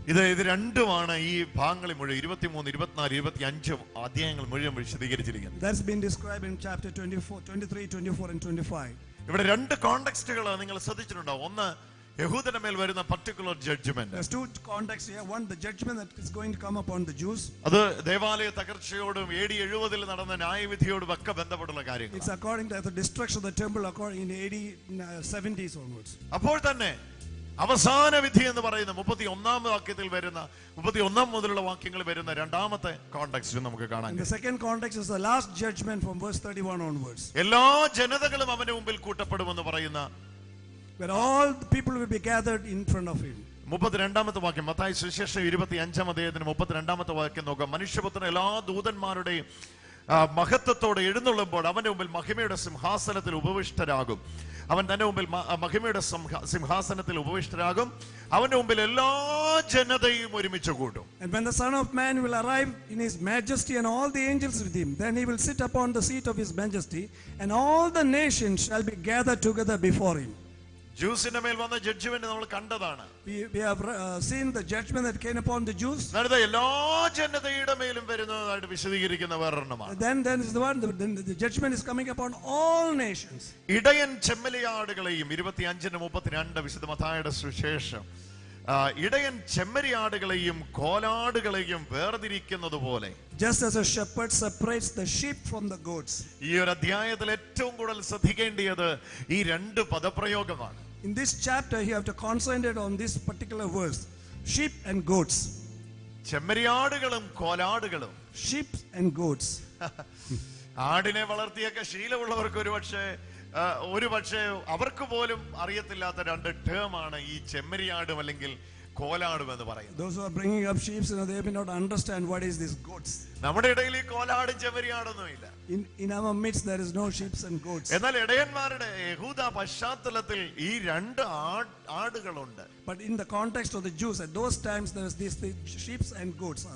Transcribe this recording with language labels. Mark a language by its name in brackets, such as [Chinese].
[Malayalam] ഇത് രണ്ടുമാണ് ഈ ഭാഗങ്ങളിൽ മുഴുവൻ 23, 24, 25 അധ്യായങ്ങൾ മുഴുവൻ വിശദീകരിച്ചിരിക്കുന്നത്. [English] That's been described in chapter 24, 23, 24 and 25. [Malayalam] ഇവിടെ 2 കോണ്ടെക്സ്റ്റുകൾ നിങ്ങൾ ശ്രദ്ധിച്ചിട്ടുണ്ടോ? ഒന്ന് യഹൂദരുടെ മേൽ വരുന്ന [English] Particular judgment. There's 2 contexts here. One, the judgment that is going to come upon the Jews. [Malayalam] അത് ദേവാലയ തകർച്ചയോടും AD 70 നടന്ന ന്യായവിധിയോടും ഒക്കെ ബന്ധപ്പെട്ടുള്ള കാര്യങ്ങൾ. [English] It's according to the destruction of the temple according in AD 70s onwards. [Malayalam] അപ്പോൾ തന്നെ അവസാന വിധി എന്ന് പറയുന്ന 31-ാം വാക്യത്തിൽ വരുന്ന 31 മുതലുള്ള വാക്യങ്ങൾ വരുന്ന 2ാമത്തെ കോണ്ടെക്സ്റ്റ് നമുക്ക് കാണാം. [English] The second context is the last judgment from verse 31 onwards. [Malayalam] എല്ലാ ജനതകളും അവന്റെ മുമ്പിൽ കൂട്ടപ്പെടുമെന്ന് പറയുന്ന [English] where all the people will be gathered in front of him. [Malayalam] 32ാമത്തെ വാക്യം മത്തായി സുവിശേഷം 25-ാം അധ്യായത്തിന് 32ാമത്തെ വാക്യം നോക്കാം. മനുഷ്യപുത്രൻ എല്ലാ ദൂതന്മാരുടെയും മഹത്വത്തോടെ എഴുന്നള്ളുമ്പോൾ അവന്റെ മുമ്പിൽ മഹിമയുടെ സിംഹാസനത്തിൽ ഉപവിഷ്ടരാകും. അവൻ തന്റെ മുമ്പിൽ മഹിമയുടെ സിംഹാസനത്തിൽ ഉപവിഷ്ടരാകും. അവന്റെ മുമ്പിൽ എല്ലാ ജനതയും ഒരുമിച്ച് കൂടും. [English] And when the Son of Man will arrive in his majesty and all the angels with him, then he will sit upon the seat of his majesty, and all the nations shall be gathered together before him. [Malayalam] ജൂസിന്റെ മേൽ വന്ന judgement നമ്മൾ കണ്ടതാണ്. [English] We have seen the judgment that came upon the Jews. [Malayalam] എല്ലാ ജനതയുടെ മേലും വരുന്നതായിട്ട് വിശദീകരിക്കുന്ന വേറൊരെണ്ണമാണ്. [English] Then is the one the judgment is coming upon all nations. [Malayalam] ഇടയൻ ചെമ്മരിയാടുകളെയും 25-32 വിശുദ്ധ മത്തായിയുടെ സുവിശേഷം ഇടയൻ ചെമ്മരിയാടുകളെയും കോലാടുകളെയും വേർതിരിക്കുന്നത് പോലെ, [English] just as a shepherd separates the sheep from the goats. [Malayalam] ഈ ഒരു അധ്യായത്തിൽ ഏറ്റവും കൂടുതൽ ശ്രദ്ധിക്കേണ്ടത് ഈ 2 പദപ്രയോഗമാണ്. [English] In this chapter you have to concentrate on this particular verse, sheep and goats. [Malayalam] ചെമ്മരിയാടുകളും കോലാടുകളും. [English] Sheep and goats. [Malayalam] ആടിനെ വളർത്തിയൊക്കെ ശീലമുള്ളവർക്ക് ഒരു പക്ഷേ അവർക്ക് പോലും അറിയത്തില്ലാത്ത രണ്ട് ടേമാണ് ഈ ചെമ്മരിയാടും അല്ലെങ്കിൽ കോലാടും എന്ന് പറയുന്നത്. [English] Those who are bringing up sheep, they may not understand what is this goats. [Malayalam] നമ്മുടെ ഇടയിൽ ഈ കോലാടും ചെമ്മരിയാടൊന്നും ഇല്ല. [English] In our midst there is no sheep and goats. [Malayalam] എന്നാൽ ഇടയന്മാരുടെ യഹൂദ പശ്ചാത്തലത്തിൽ ഈ രണ്ട് ആടുകളുണ്ട്. [English] But in the context of the Jews at those times there is these sheep and goats.